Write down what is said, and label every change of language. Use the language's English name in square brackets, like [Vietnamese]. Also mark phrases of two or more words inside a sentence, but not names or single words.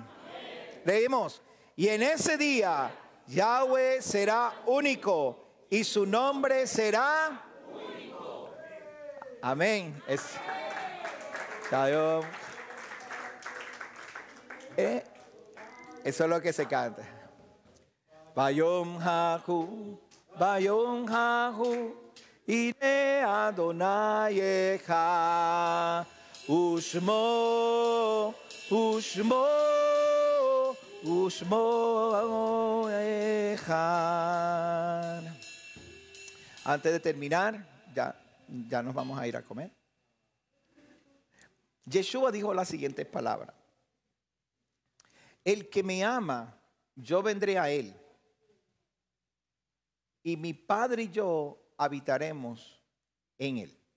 [Spanish] Leemos: y en ese día Yahweh será único y su nombre será único. Amén. Shalom. Eso es lo que se canta. [Hebrew] ביום ההוא ביום ההוא יהיה אדוני אחד ושמו ושמו ושמו אחד. [Spanish] Antes de terminar, ya nos vamos a ir a comer. Yeshua dijo las siguientes palabras: el que me ama, yo vendré a él, y mi Padre y yo habitaremos en él.